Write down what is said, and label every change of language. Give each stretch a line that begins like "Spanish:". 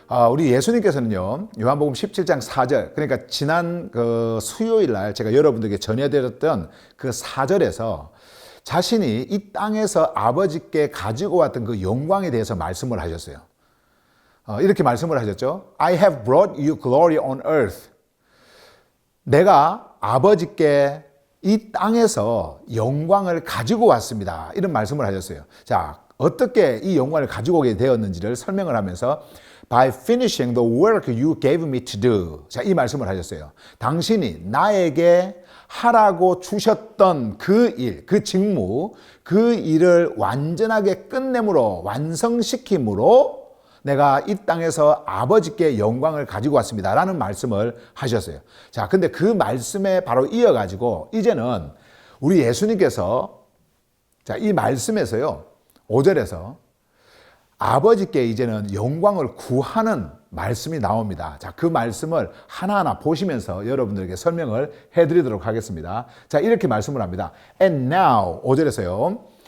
Korean: 우리 예수님께서는요, 요한복음 17장 4절, 그러니까 지난 수요일 날 제가 여러분들에게 전해드렸던 그 4절에서 자신이 이 땅에서 아버지께 가지고 왔던 그 영광에 대해서 말씀을 하셨어요. 이렇게 말씀을 하셨죠.
English: I have brought you glory on earth.
Korean: 내가 아버지께 이 땅에서 영광을 가지고 왔습니다. 이런 말씀을 하셨어요. 자, 어떻게 이 영광을 가지고 오게 되었는지를 설명을 하면서
English: By finishing the work you gave me to do.
Korean: 자, 이 말씀을 하셨어요. 당신이 나에게 하라고 주셨던 그 일, 그 직무, 그 일을 완전하게 끝냄으로, 완성시킴으로 내가 이 땅에서 아버지께 영광을 가지고 왔습니다. 라는 말씀을 하셨어요. 자, 근데 그 말씀에 바로 이어가지고 이제는 우리 예수님께서 자, 이 말씀에서요, 5절에서 아버지께 이제는 영광을 구하는 말씀이 나옵니다. 자, 그 말씀을 하나하나 보시면서 여러분들에게 설명을 해드리도록 하겠습니다. 자, 이렇게 말씀을 합니다.
English: And now,
Korean: 5절에서요.